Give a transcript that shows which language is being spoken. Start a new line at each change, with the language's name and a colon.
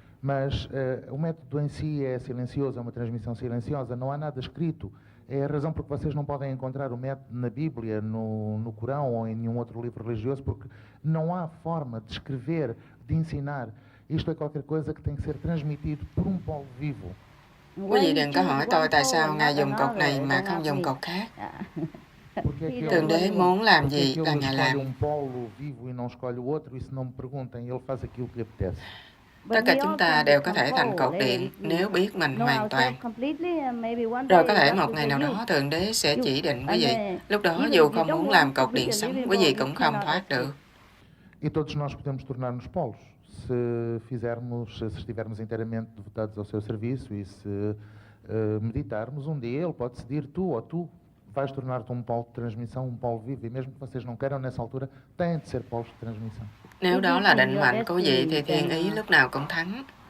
Portuguese: Mas o método em si é silencioso, é uma transmissão silenciosa, não há nada escrito. É a razão por que vocês não podem encontrar o método na Bíblia, no Corão ou em nenhum outro livro religioso, porque não há forma de escrever, de ensinar. Isto é qualquer coisa que tem que ser transmitido por polo vivo.
Vietnamese: Quý vị đừng có hỏi tôi tại sao Ngài dùng cột này mà không dùng cột khác. Thượng Đế muốn làm gì là Ngài làm.
Portuguese: Polo vivo e não escolhe o outro, e se não me perguntem, ele faz aquilo que lhe apetece.
Vietnamese: Tất cả chúng ta đều có thể thành cột điện nếu biết mình hoàn toàn. Rồi có thể một ngày nào đó Thượng Đế sẽ chỉ định quý vị. Lúc đó dù không muốn làm cột điện sống, quý vị cũng không thoát được.
Portuguese: E todos nós podemos tornar-nos polos se estivermos inteiramente devotados ao seu serviço e se meditarmos. Dia ele pode decidir tu vais tornar-te um polo de transmissão, um polo vivo, e mesmo que vocês não queiram nessa altura, têm de ser polos de transmissão.
Vietnamese: Nếu đó là định mệnh của vị thì thiên ý lúc nào cũng thắng.